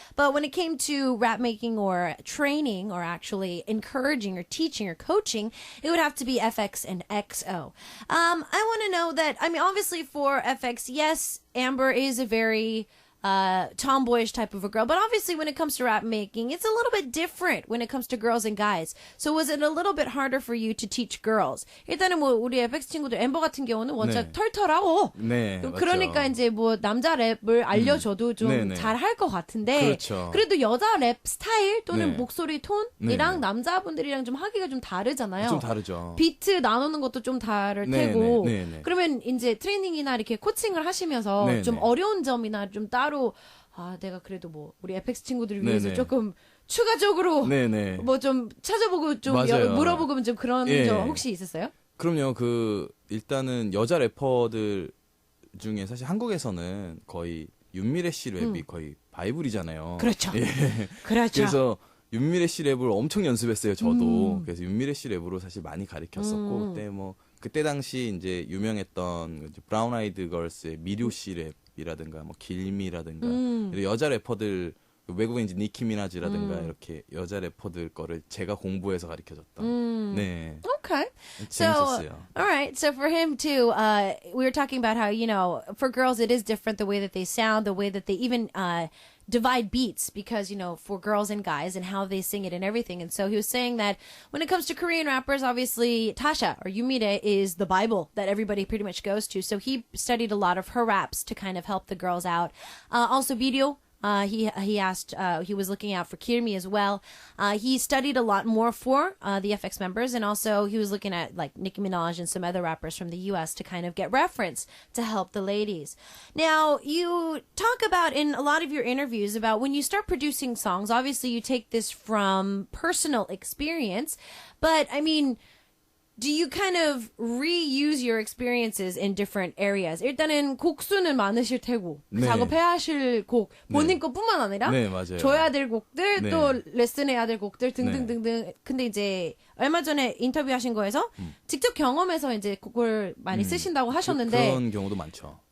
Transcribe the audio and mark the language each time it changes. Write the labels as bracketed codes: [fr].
[en] But when it came to rap making or training or actually encouraging or teaching or coaching, it would have to be FX and XO. I want to know that, I mean, obviously for FX, yes, Amber is a very tomboyish type of a girl, but obviously when it comes to rap making, it's a little bit different when it comes to girls and guys. So was it a little bit harder for you to teach girls? [ko] 일단은 뭐 우리 FX 친구들 엠버 같은 경우는 원작 털털하고 그러니까 이제 뭐 남자 랩을 알려줘도 좀 잘할 것 같은데 그렇죠. 그래도 여자 랩 스타일 또는 목소리 톤이랑 남자분들이랑 좀 하기가 좀 다르잖아요. 좀 다르죠. 비트 나누는 것도 좀 다를 테고 그러면 이제 트레이닝이나 이렇게 코칭을 하시면서 좀 어려운 점이나 좀 따로 내가 그래도 뭐 우리 FX 친구들을 위해서 조금 추가적으로 뭐 좀 찾아보고 좀 물어보고 좀 그런 점 혹시 있었어요? 그럼요. 그 일단은 여자 래퍼들 중에 사실 한국에서는 거의 윤미래 씨 랩이 거의 바이블이잖아요. 그렇죠. 그렇죠. 그래서 윤미래 씨 랩을 엄청 연습했어요. 저도. 그래서 윤미래 씨 랩으로 사실 많이 가르쳤었고 그때 당시 이제 유명했던 브라운 아이드 걸스의 미료 씨 랩이라든가 뭐 길미라든가 여자 래퍼들 외국인 이제 니키 미나즈라든가 이렇게 여자 래퍼들 거를 제가 공부해서 가르쳐줬던. 네. [en] Okay. [ko] 재밌었어요. [en] All right. So for him too, we were talking about how, you know, for girls it is different the way that they sound, the way that they even divide beats because, you know, for girls and guys and how they sing it and everything. And so he was saying that when it comes to Korean rappers, obviously Tasha or Yumire is the Bible that everybody pretty much goes to. So he studied a lot of her raps to kind of help the girls out. Also video He asked, he was looking out for Kirmi as well. He studied a lot more for the FX members, and also he was looking at like Nicki Minaj and some other rappers from the US to kind of get reference to help the ladies. Now, you talk about in a lot of your interviews about when you start producing songs, obviously you take this from personal experience, but I mean, do you kind of reuse your experiences in different areas? [ko] 일단은 곡수는 많으실 테고 네. 작업해야 하실 곡 본인 것뿐만 아니라 네, 맞아요. 줘야 될 곡들 네. 또 레슨해야 될 곡들 등등등등. 근데 이제 얼마 전에 인터뷰하신 거에서 직접 경험해서 이제 곡을 많이 쓰신다고 하셨는데 그런 경우도 많죠.